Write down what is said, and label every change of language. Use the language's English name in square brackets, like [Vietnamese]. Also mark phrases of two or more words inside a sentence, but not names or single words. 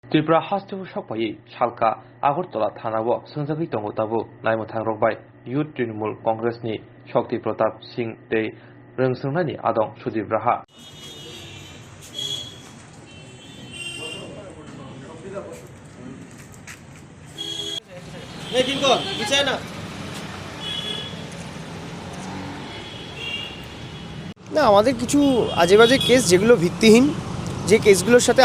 [Bodo] त्रिपुरा हास्टेल सकपाई सालका आगरतला थानाबो संजाखै दङ ताबो नायनो थांरबाय युथ तृणमूल कांग्रेसनि शक्ति प्रताप सिंह तै रोंसोंनायनि आदं सुदीप राहा [Bangla] না আমাদের কিছু আজে বাজে কেস যেগুলো ভিত্তিহীন, যে কেসগুলোর সাথে